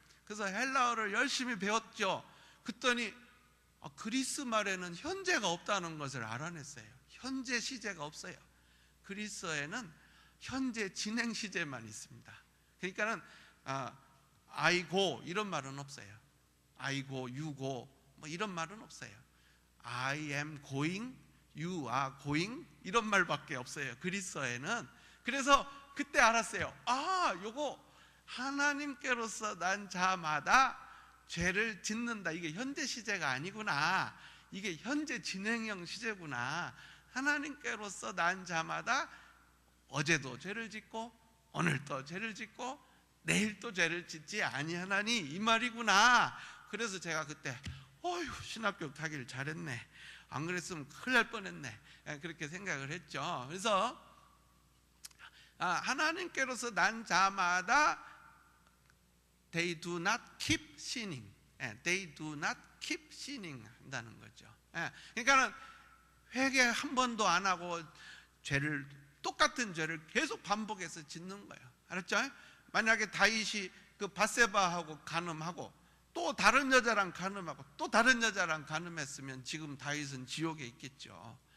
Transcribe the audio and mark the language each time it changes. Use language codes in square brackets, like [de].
[ko] 그래서 헬라어를 열심히 배웠죠. 그랬더니 그리스 말에는 현재가 없다는 것을 알아냈어요. 현재 시제가 없어요. 그리스어에는 현재 진행 시제만 있습니다. 그러니까는 [en] I go [ko] 이런 말은 없어요. [en] I go, you go [ko] 뭐 이런 말은 없어요. [en] I am going, you are going [ko] 이런 말밖에 없어요. 그리스어에는. 그래서 그때 알았어요. 요거 하나님께로서 난 자마다 죄를 짓는다. 이게 현재 시제가 아니구나. 이게 현재 진행형 시제구나. 하나님께로서 난 자마다 어제도 죄를 짓고 오늘도 죄를 짓고 내일도 죄를 짓지 아니하나니, 이 말이구나. 그래서 제가 그때 신학교육 가기를 잘했네. 안 그랬으면 큰일 날 뻔했네. 그렇게 생각을 했죠. 그래서 하나님께로서 난 자마다 [en] they do not keep sinning. They do not keep sinning [ko] 한다는 거죠. 그러니까는 회개 한 번도 안 하고 똑같은 죄를 계속 반복해서 짓는 거예요. 알았죠? 만약에 다윗이 그 밧세바하고 간음하고 또 다른 여자랑 간음하고 또 다른 여자랑 간음했으면 지금 다윗은 지옥에 있겠죠.